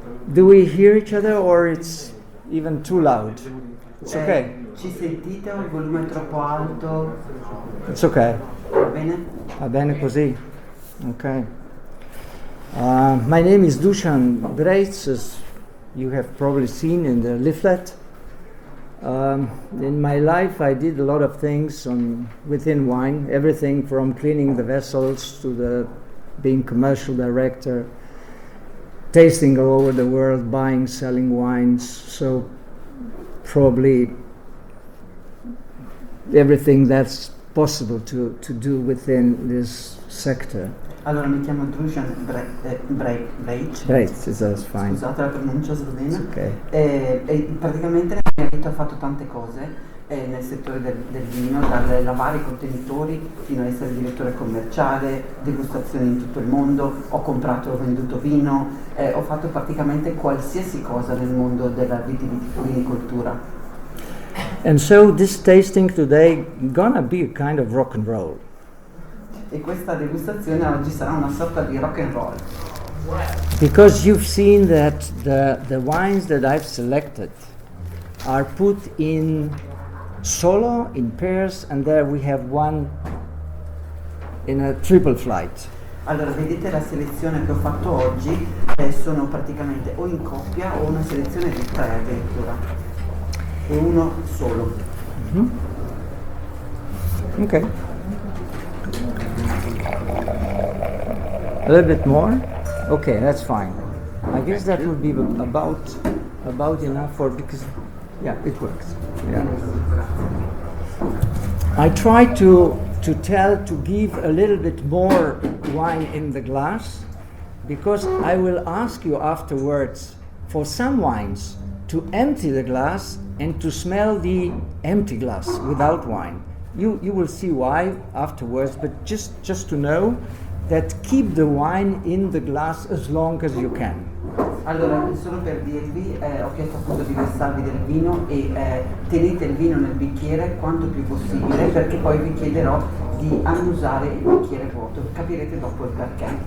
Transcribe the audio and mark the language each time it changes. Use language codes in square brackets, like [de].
[en] Do we hear each other or it's even too loud? It's okay. [it] Ci sentite o il volume è troppo alto? [en] It's okay. [it] Va bene? Va bene così. Okay. [en] My name is Dusan Breitz, as you have probably seen in the leaflet. In my life, I did a lot of things within wine, everything from cleaning the vessels to being commercial director, tasting all over the world, buying, selling wines. So probably everything that's possible to do within this sector. [it] Allora, mi chiamo Dusan Breitz. [en] Breitz, that's fine. [it] Scusate la pronuncia slovena. [en] Okay. [it] E praticamente nella mia vita ho fatto tante cose nel settore del vino, dal lavare i contenitori fino ad essere direttore commerciale, degustazioni in tutto il mondo, ho comprato e ho venduto vino, ho fatto praticamente qualsiasi cosa nel mondo della vitivinicoltura. [en] And so this tasting today gonna be a kind of rock and roll. [it] E questa degustazione oggi sarà una sorta di rock and roll. [en] Because you've seen that the wines that I've selected are put in solo, in pairs, and there we have one in a triple flight. [it] Allora, vedete la selezione che ho fatto oggi sono praticamente o in coppia o una selezione di 3 addirittura e uno solo. [en] Mm-hmm. Okay. A little bit more? Okay, that's fine. I guess that would be about enough because it works. Yeah. I try to give a little bit more wine in the glass because I will ask you afterwards for some wines to empty the glass and to smell the empty glass without wine. You will see why afterwards, but just to know that keep the wine in the glass as long as you can. [it] Allora, solo per dirvi, ho chiesto appunto di versarvi del vino e tenete il vino nel bicchiere quanto più possibile, perché poi vi chiederò di annusare il bicchiere vuoto, capirete dopo il perché.